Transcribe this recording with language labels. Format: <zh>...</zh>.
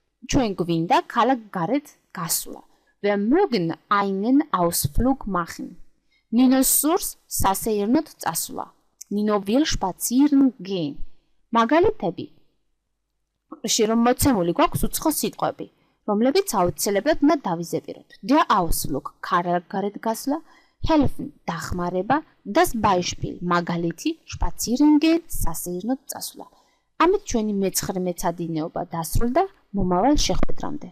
<ka>ჩვენ გვინდა ქალაქ გარეთ გასვლა.</ka> <de>Wir mögen einen Ausflug machen.</de> <ka>Nino სურს სასეირნოდ წასვლა.</ka> <de>Nino will spazieren gehen.</de> <ka>მაგალითები. რომ მოცემული გვაქვს უცხო სიტყვები, რომლებიც აუცილებლად უნდა დავიზეპიროთ.</ka> <de>Der Ausflug,</de> <ka>ქალაქ გარეთ გასვლა, helfen, დახმარება,</ka> <de>das Beispiel,</de> <ka>მაგალითი,</ka> <de>spazieren gehen,</de> <ka>სასეირნოდ წასვლა. ამით ჩვენი მე-19 სადინეობა დასრულდა. მომავალ შეხვედრამდე.</ka>